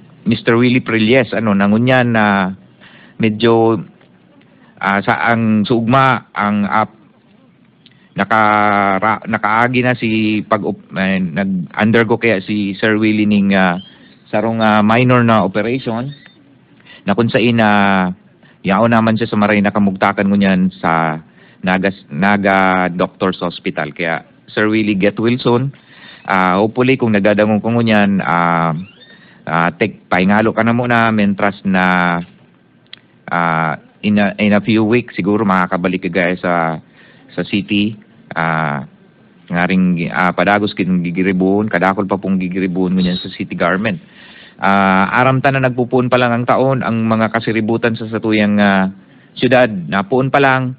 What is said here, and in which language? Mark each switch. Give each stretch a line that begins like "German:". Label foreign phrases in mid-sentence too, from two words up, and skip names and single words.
Bikol: Willie Prilles, nangunyan na medyo sa ang sugma ang nakaagi na si nag-undergo kaya si Sir Willie ning sarong minor na operation na kung saan yao naman siya sa maray nakamugtakan ngunyan sa Naga Doctors Hospital. Kaya Sir Willie get Wilson, hopefully kung nagdadamong ko ngunyan, paingalo ka na muna mentras na
English: in a few weeks
Bikol: siguro makakabalik ka guys sa city. Ngaring padagos kin gigiribuon, kadakol pa pong gigiribuon ngunyan sa city government. Aramtan na nagpupuon pa lang ang taon ang mga kasiributan sa satuyang syudad. Napuon pa lang.